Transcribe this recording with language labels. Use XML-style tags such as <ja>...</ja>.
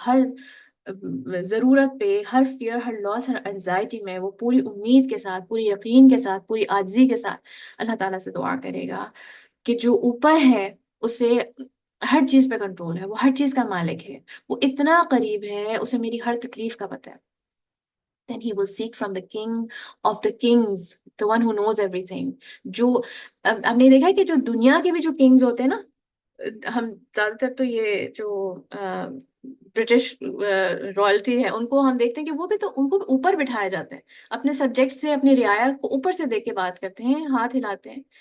<ur>ہر ضرورت پہ، ہر فیئر، ہر لاس، ہر انزائٹی میں وہ پوری امید کے ساتھ، پوری یقین کے ساتھ، پوری عاجزی کے ساتھ اللہ تعالیٰ سے دعا کرے گا کہ جو اوپر ہے اسے ہر چیز پہ کنٹرول ہے، وہ ہر چیز کا مالک ہے، وہ اتنا قریب ہے، اسے میری ہر تکلیف کا پتہ ہے.</ur> <en>Then he will seek from the king of the kings, the one who knows everything.</en> <ur>جو ہم نے دیکھا ہے کہ جو دنیا کے بھی جو کنگز ہوتے ہیں نا، ہم زیادہ تر تو یہ جو برٹش رائلٹی ہے ان کو ہم دیکھتے ہیں کہ وہ بھی تو ان کو اوپر بٹھایا جاتا ہے، اپنے سبجیکٹ سے، اپنی رعایا کو اوپر سے دیکھ کے بات کرتے ہیں، ہاتھ ہلاتے ہیں.</ur>